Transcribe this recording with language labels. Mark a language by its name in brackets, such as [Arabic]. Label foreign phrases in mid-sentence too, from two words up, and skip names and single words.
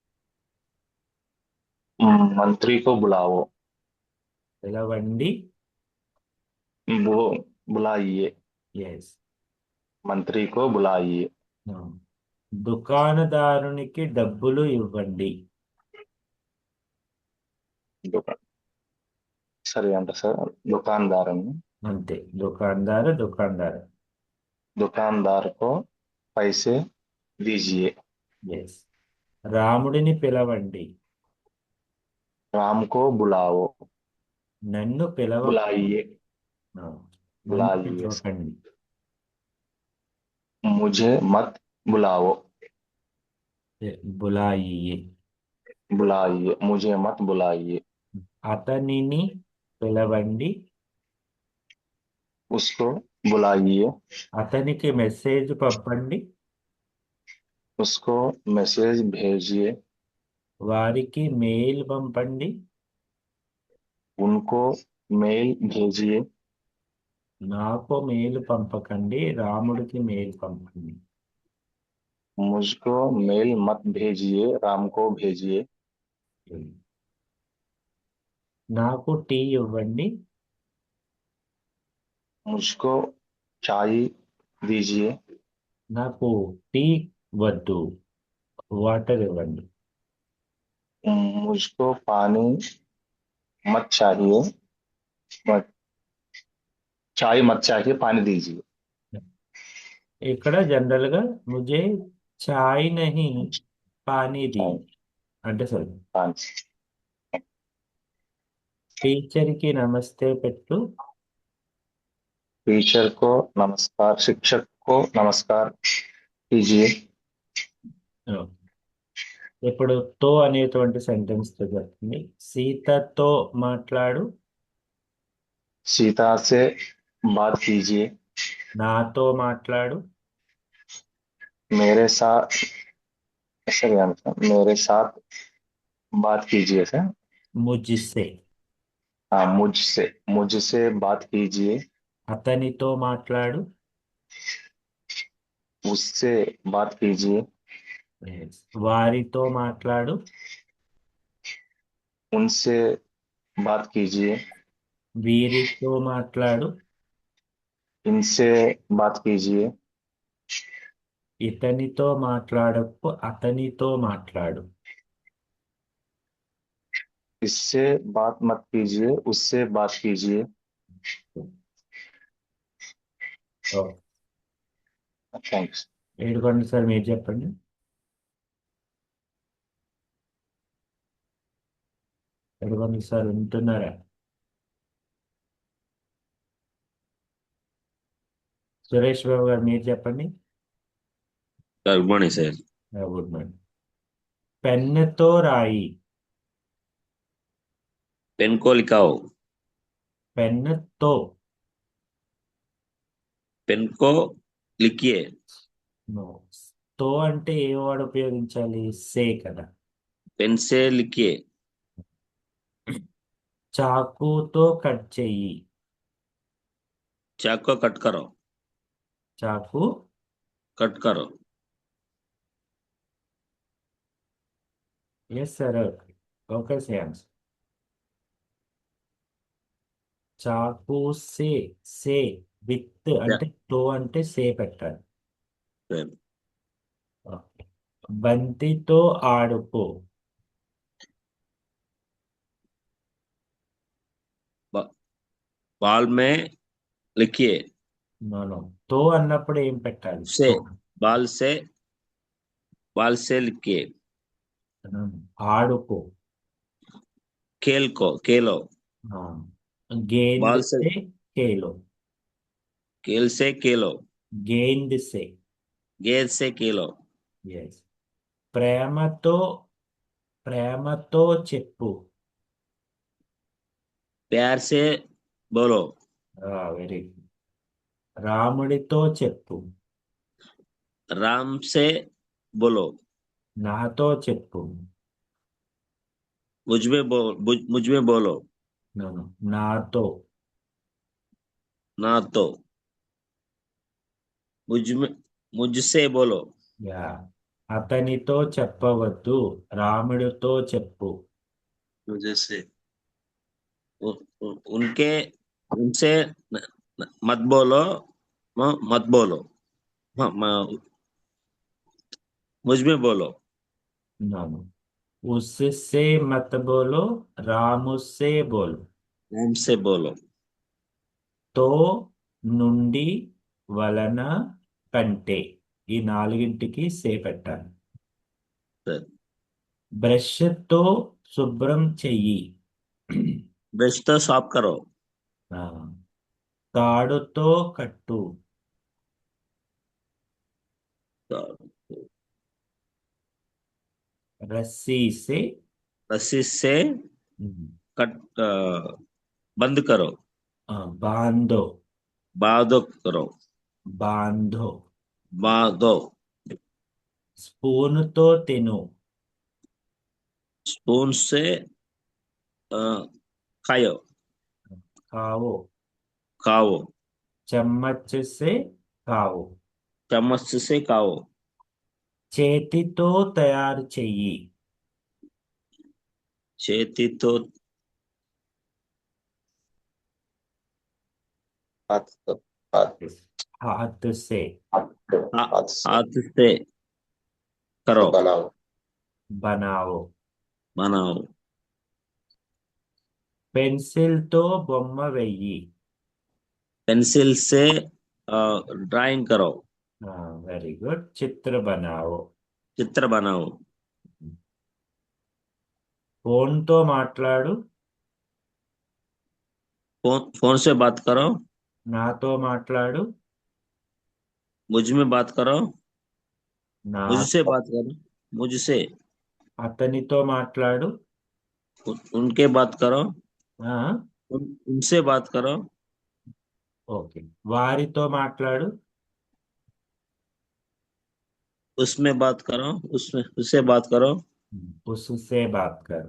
[Hindi] मंत्री को बुलाओ। [Telugu] పిలవండి. [Hindi] बुलाइए। [Telugu] ఎస్. [Hindi] मंत्री को बुलाइए। [Telugu] దుకాణదారునికి డబ్బులు ఇవ్వండి. [Hindi] दुकान सर अंत सर दुकानदार [Telugu] అంతే. దుకాణదారు. [Hindi] दुकानदार को पैसे दीजिए। [Telugu] ఎస్. రాముడిని పిలవండి. [Hindi] राम को बुलाओ। [Telugu] నన్ను [Hindi] बुलाइए। [Telugu] నన్ను [Hindi] बुलाइए। [Telugu] పిలవకండి. [Hindi] मुझे मत बुलाओ। బులాయియే. बुलाइए। मुझे मत बुलाइए। [Telugu] అతనిని పిలవండి. [Hindi] उसको बुलाइए। [Telugu] అతనికి మెసేజ్ పంపండి. [Hindi] उसको मैसेज भेजिए। [Telugu] వారికి మెయిల్ పంపండి. [Hindi] उनको मेल भेजिए। [Telugu] నాకు మెయిల్ పంపకండి, రాముడికి మెయిల్ పంపండి. [Hindi] मुझको मेल मत भेजिए, राम को भेजिए। [Telugu] నాకు టీ ఇవ్వండి. [Hindi] मुझको चाय दीजिए। [Telugu] నాకు టీ వద్దు, వాటర్ ఇవ్వండి. [Hindi] मुझको पानी मत चाहिए, चाय मत चाहिए, पानी दीजिए। [Telugu] ఇక్కడ జనరల్ గా [Hindi] मुझे चाय नहीं पानी दी [Telugu] అంటే సరే. [Hindi] पानी। [Telugu] టీచర్ కి నమస్తే పెట్టు. [Hindi] टीचर को नमस्कार, शिक्षक को नमस्कार कीजिए। [Telugu] ఇప్పుడు తో అనేటువంటి సెంటెన్స్ తో జరుగుతుంది. సీతతో మాట్లాడు. [Hindi] सीता से बात कीजिए। [Telugu] నాతో మాట్లాడు. [Hindi] मेरे साथ मेरे साथ बात कीजिए सर। ముజిసే. हाँ, मुझसे बात कीजिए। [Telugu] అతనితో మాట్లాడు. [Hindi] उससे बात कीजिए। [Telugu] వారితో మాట్లాడు. [Hindi] उनसे बात कीजिए। [Telugu] వీరితో మాట్లాడు, [Hindi] इनसे बात कीजिए। [Telugu] ఇతనితో మాట్లాడకు, అతనితో మాట్లాడు. [Hindi] इससे बात मत कीजिए, उससे बात कीजिए। [Telugu] ఓకే. [English] थैंक्स। [Telugu] ఏడుకోండి సార్, మీరు చెప్పండి. ఏడుకోండి సార్, వింటున్నారా? సురేష్ బాబు గారు మీరు చెప్పండి. [English] good morning sir. good morning. [Telugu] పెన్నుతో రాయి. [Hindi] पेन को लिखाओ। [Telugu] పెన్నుతో. [Hindi] पेन को लिखिए। [Telugu] నో. తో అంటే ఏ వాడు ఉపయోగించాలి? సే కదా. [Hindi] पेन से लिखिए। [Telugu] చాకుతో కట్ చెయ్యి. [Hindi] चाकू कट करो। [Telugu] చాకు [Hindi] कट करो। [English] yes sir. [Telugu] ఓకే సార్. [Hindi] चाकू से. [Telugu] సే విత్ అంటే తో అంటే సే పెట్టాలి. [Hindi] सर, [Telugu] ఓకే. బంతితో ఆడుకో. [Hindi] बॉल में लिखिए। [Telugu] నో. తో అన్నప్పుడు ఏం పెట్టాలి? [Hindi] से [Telugu] తో. [Hindi] बॉल से लिखिए। [Telugu] ఆడుకో. [Hindi] खेल को खेलो। गेंद बॉल से से खेलो. खेल से खेलो। गेंद से. गेंद से खेलो। [Telugu] ఎస్. ప్రేమతో. ప్రేమతో చెప్పు. [Hindi] प्यार से बोलो। [English] very good. [Telugu] రాముడితో చెప్పు. [Hindi] राम से बोलो। [Telugu] నాతో చెప్పు. [Hindi] मुझ में बोलो। [English] No, no. [Telugu] నాతో. [Hindi] ना तो मुझसे बोलो। [Telugu] యా. అతనితో చెప్పవద్దు, రాముడితో చెప్పు. [Hindi] मुझे से उनके उनसे मत बोलो। मत बोलो। मुझ में बोलो। [English] No, no. [Hindi] उससे मत बोलो, राम से बोलो. राम से बोलो। [Telugu] తో, నుండి, వలన, కంటే ఈ నాలుగింటికి సే పెట్టాలి. [Hindi] सर, [Telugu] బ్రష్తో శుభ్రం చెయ్యి. [Hindi] ब्रश तो साफ करो। [Telugu] ఆ. తాడుతో కట్టు. [Hindi] रस्सी से. रस्सी से ఉమ్, कट बंद करो। బాందో. बांधो करो। బాంధో. बांधो। [Telugu] స్పూనుతో తిను. [Hindi] स्पून से खाओ। కావో. खाओ। चम्मच से खाओ. चम्मच से खाओ। [Telugu] చేతితో తయారు చెయ్యి. చేతి तो [Hindi] हाथ हाथ हाथ से. हाथ से हाथ से करो। बनाओ। बनाओ. बनाओ। [Telugu] పెన్సిల్ తో బొమ్మ వెయ్యి. [Hindi] पेंसिल से ड्राइंग करो। [English] very good. [Hindi] चित्र बनाओ. चित्र बनाओ। [Telugu] ఫోన్ తో మాట్లాడు. [Hindi] फोन से बात करो। [Telugu] నాతో మాట్లాడు. [Hindi] मुझ में बात करो। [Telugu] నా [Hindi] मुझसे बात करो। मुझसे। [Telugu] అతనితో మాట్లాడు. [Hindi] उनके बात करो। [Telugu] ఆ, [Hindi] उनसे बात करो। [Telugu] ఓకే. వారితో మాట్లాడు. [Hindi] उसमें बात करो। उससे बात करो। उससे बात कर.